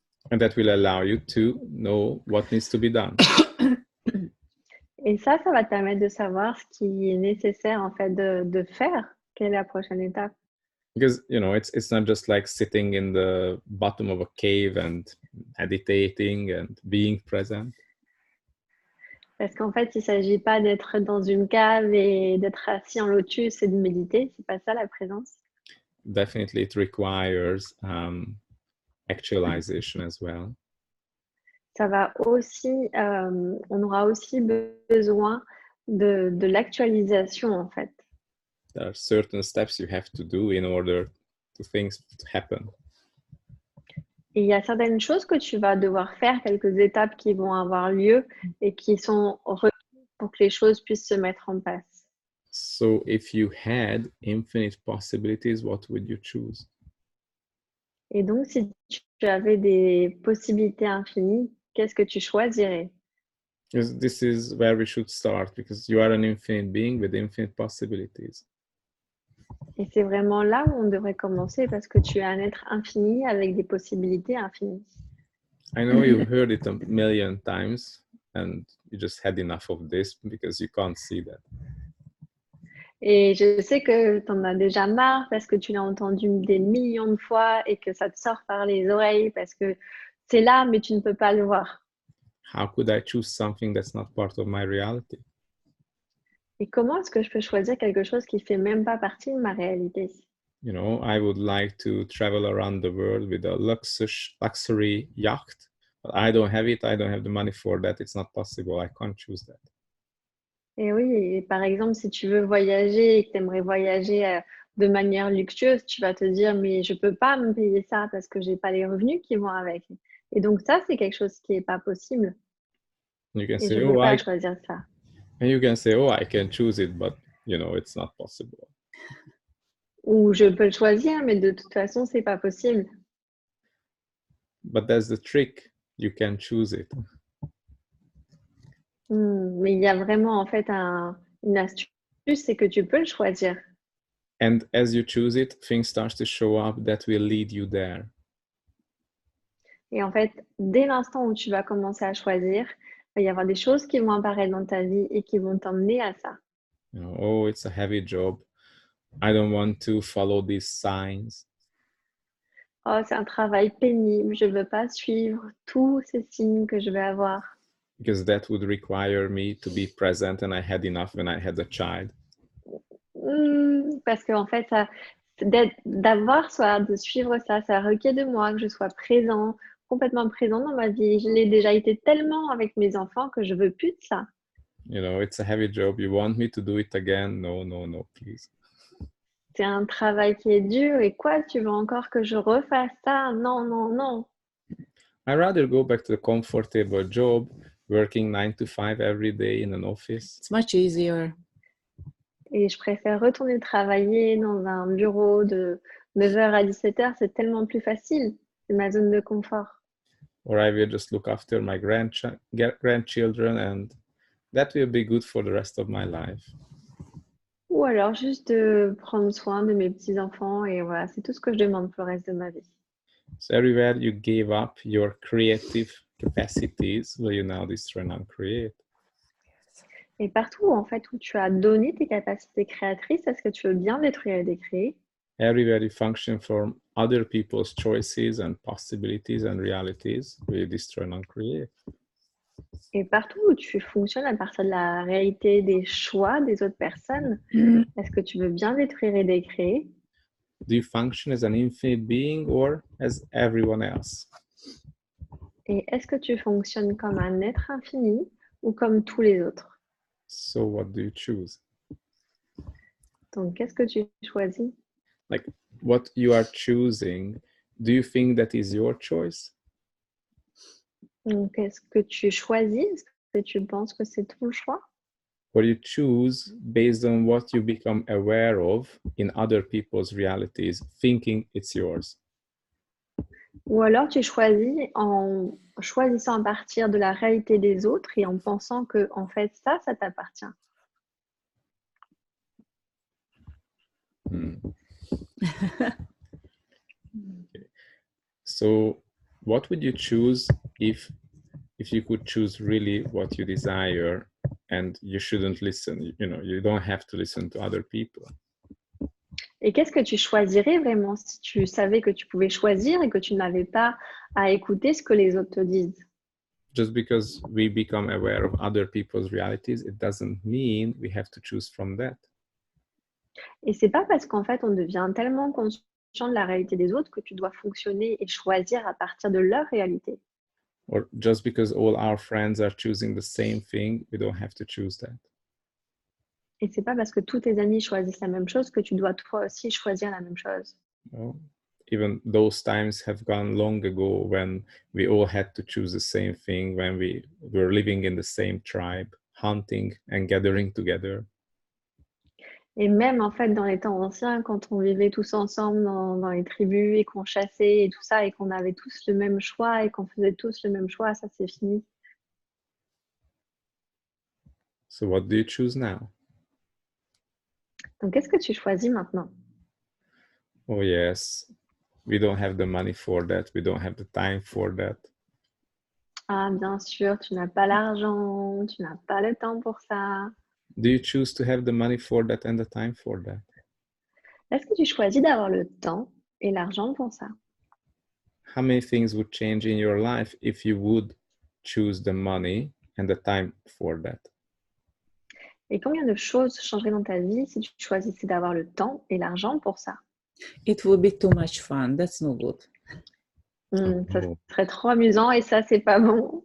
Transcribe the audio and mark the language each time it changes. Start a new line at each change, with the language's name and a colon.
English: And that will allow you to know what needs to be done.
French: Et ça va te permettre de savoir ce qui est nécessaire en fait de faire. Quelle est la prochaine étape?
English: Because, you know, it's not just like sitting in the bottom of a cave and meditating and being present.
French: Parce qu'en fait, il ne s'agit pas d'être dans une cave et d'être assis en lotus et de méditer. C'est pas ça la présence.
English: Definitely, it requires actualization as well.
French: Ça va aussi, on aura aussi besoin de l'actualisation en fait.
English: There are certain steps you have to do in order for things to happen.
French: Et il y a certaines choses que tu vas devoir faire, quelques étapes qui vont avoir lieu et qui sont requises pour que les choses puissent se mettre en place.
English: So if you had infinite possibilities, what would you choose?
French: Et donc, si tu avais des possibilités infinies, qu'est-ce que tu choisirais?
English: Because this is where we should start, because you are an infinite being with infinite possibilities.
French: Et c'est vraiment là où on devrait commencer parce que tu es un être infini avec des possibilités infinies.
English: I know you've heard it a million times and you just had enough of this because you can't see that.
French: Et je sais que tu en as déjà marre parce que tu l'as entendu des millions de fois et que ça te sort par les oreilles parce que c'est là, mais tu ne peux pas le voir.
English: How could I choose something that's not part of my reality?
French: Et comment est-ce que je peux choisir quelque chose qui ne fait même pas partie de ma réalité?
English: You know, I would like to travel around the world with a luxury yacht, but I don't have it. I don't have the money for that. It's not possible. I can't choose that.
French: Et oui, et par exemple, si tu veux voyager et que tu aimerais voyager de manière luxueuse, tu vas te dire, mais je ne peux pas me payer ça parce que je n'ai pas les revenus qui vont avec. Et donc ça, c'est quelque chose qui n'est pas possible.
English: You can
French: Et
English: say,
French: je ne peux oh, pas choisir ça.
English: and you can say, oh, I can choose it, but you know, it's not possible.
French: Ou je peux le choisir, mais de toute façon, ce n'est pas possible.
English: But that's the trick. You can choose it.
French: Mais il y a vraiment en fait une astuce, c'est que tu peux le choisir.
English: And as you choose it, things start to show up that will lead you there.
French: Et en fait, dès l'instant où tu vas commencer à choisir, il va y avoir des choses qui vont apparaître dans ta vie et qui vont t'emmener à ça.
English: You know, oh, it's a heavy job. I don't want to follow these signs.
French: Oh, c'est un travail pénible, je ne veux pas suivre tous ces signes que je vais avoir.
English: Because that would require me to be present, and I had enough when I had a child.
French: Parce qu'en fait, de suivre ça, ça requiert de moi que je sois présent, complètement présent dans ma vie. Je l'ai déjà été tellement avec mes enfants que je veux plus de ça.
English: You know, it's a heavy job. You want me to do it again? No, no, no, please.
French: C'est un travail qui est dur et quoi, tu veux encore que je refasse ça? Non, non, non.
English: I'd rather go back to the comfortable job, working 9 to 5 every day in an office. It's much easier.
French: Et je préfère retourner travailler dans un bureau de 9h à 17h, c'est tellement plus facile. C'est ma zone de confort.
English: Or I will just look after my grandchildren, and that will be good for the rest of my life.
French: Ou alors juste de prendre soin de mes petits-enfants et voilà, c'est tout ce que je demande pour le reste de ma vie.
English: So everywhere you gave up your creative capacities, will you now destroy and uncreate?
French: Et partout en fait où tu as donné tes capacités créatrices, est-ce que tu veux bien détruire et décréer?
English: Everywhere you function from other people's choices and possibilities and realities, will you destroy and uncreate?
French: Et partout où tu fonctionnes à partir de la réalité des choix des autres personnes, est-ce que tu veux bien détruire et décréer?
English: Do you function as an infinite being or as everyone else?
French: Et est-ce que tu fonctionnes comme un être infini ou comme tous les autres?
English: So what do you choose?
French: Donc, qu'est-ce que tu choisis?
English: Like what you are choosing, do you think that is your choice?
French: Donc, est-ce que tu choisis? Est-ce que tu penses que c'est ton choix?
English: Or you choose based on what you become aware of in other people's realities, thinking it's yours?
French: Ou alors tu choisis en choisissant à partir de la réalité des autres et en pensant que en fait ça t'appartient.
English: Okay. So what would you choose if you could choose really what you desire, and you shouldn't listen, you know, you don't have to listen to other people?
French: Et qu'est-ce que tu choisirais vraiment si tu savais que tu pouvais choisir et que tu n'avais pas à écouter ce que les autres te disent?
English: Just because we become aware of other people's realities, it doesn't mean we have to choose from that.
French: Et c'est pas parce qu'en fait on devient tellement conscient de la réalité des autres que tu dois fonctionner et choisir à partir de leur réalité.
English: Or just because all our friends are choosing the same thing, we don't have to choose that.
French: Et c'est pas parce que tous tes amis choisissent la même chose que tu dois toi aussi choisir la même chose.
English: Well, even those times have gone long ago when we all had to choose the same thing, when we were living in the same tribe, hunting and gathering together.
French: Et même en fait dans les temps anciens, quand on vivait tous ensemble dans les tribus et qu'on chassait et tout ça et qu'on avait tous le même choix et qu'on faisait tous le même choix, ça c'est fini.
English: So what do you choose now?
French: Donc qu'est-ce que tu choisis maintenant?
English: Oh yes, we don't have the money for that. We don't have the time for that.
French: Ah bien sûr, tu n'as pas l'argent, tu n'as pas le temps pour ça.
English: Do you choose to have the money for that and the time for that?
French: Est-ce que tu choisis d'avoir le temps et l'argent pour ça?
English: How many things would change in your life if you would choose the money and the time for that?
French: Et combien de choses changeraient dans ta vie si tu choisissais d'avoir le temps et l'argent pour ça?
English: It would be too much fun. That's no good.
French: Ça Oh, serait trop amusant et ça, c'est pas bon.